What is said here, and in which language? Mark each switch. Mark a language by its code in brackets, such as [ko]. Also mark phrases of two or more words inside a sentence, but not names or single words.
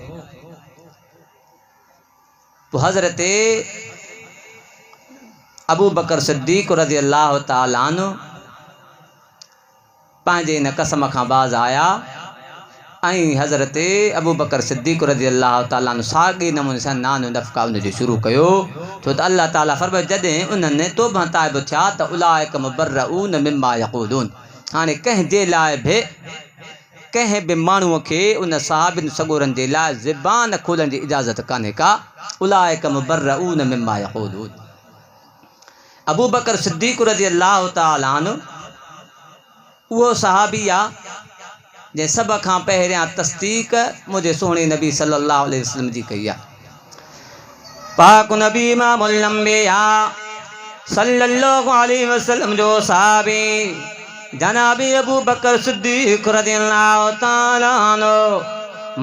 [sd] पोइ हज़रत अबू बकर सिद्दीक़ [ar] رضي الله تعالى عنه [sd] पंहिंजे इन कसम खां बाज़ आया ऐं हज़रत अबू बकर सिद्दीक़ [ar] رضي الله تعالى عنه [sd] साॻे नमूने सां नान नफ़का उनजो शुरू कयो। छो त अल्लाह ताला फरमायो जॾहिं उन्हनि तौबा ताइब थिया त [ar] أولئك مبرءون مما يقولون. [sd] हाणे कंहिंजे लाइ बि कंहिं बि माण्हूअ खे उन साहबिन सगोरनि जे लाइ ज़बान खोलण जी इजाज़त कान्हे का। [ar] أولئك مبرءون مما يقولون. [sd] अबू बकर सिद्दीक़ [ar] رضي الله تعالى عنه [sd] उहो सहाबी आहे जे सब खां पहिरियां तस्दीक मुझे सोहणे नबी [ar] صلى الله عليه وسلم [sd] जी कई आहे। पाक नबी [ar] إمام الأنبياء صلى الله عليه وسلم [sd] जो सहाबी जनाबी अबू बकर सिद्दीक़ [ar] رضي الله تعالى عنه.